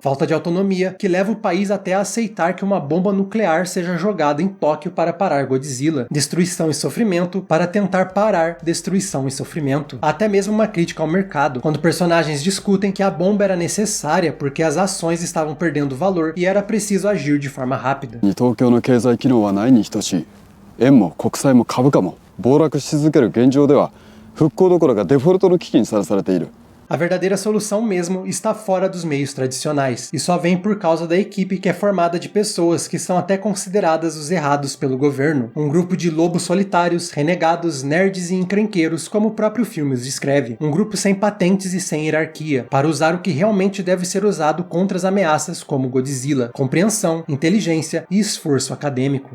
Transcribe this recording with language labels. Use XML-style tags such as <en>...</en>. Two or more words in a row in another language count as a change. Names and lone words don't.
<pt>Falta de autonomia que leva o país até a aceitar que uma bomba nuclear seja jogada em Tóquio para parar Godzilla. Destruição e sofrimento para tentar parar destruição e sofrimento. Até mesmo uma crítica ao mercado, quando personagens discutem que a bomba era necessária porque as ações estavam perdendo valor e era preciso agir de forma rápida.</pt> <ja>東京の経済機能はないに等しい。円も国債も株価も暴落し続ける現状では復興どころかデフォルトの危機にさらされている。</ja> <pt>A verdadeira solução mesmo está fora dos meios tradicionais, e só vem por causa da equipe que é formada de pessoas que são até consideradas os errados pelo governo. Um grupo de lobos solitários, renegados, nerds e encrenqueiros, como o próprio filme os descreve. Um grupo sem patentes e sem hierarquia, para usar o que realmente deve ser usado contra as ameaças como Godzilla: compreensão, inteligência e esforço acadêmico.</pt>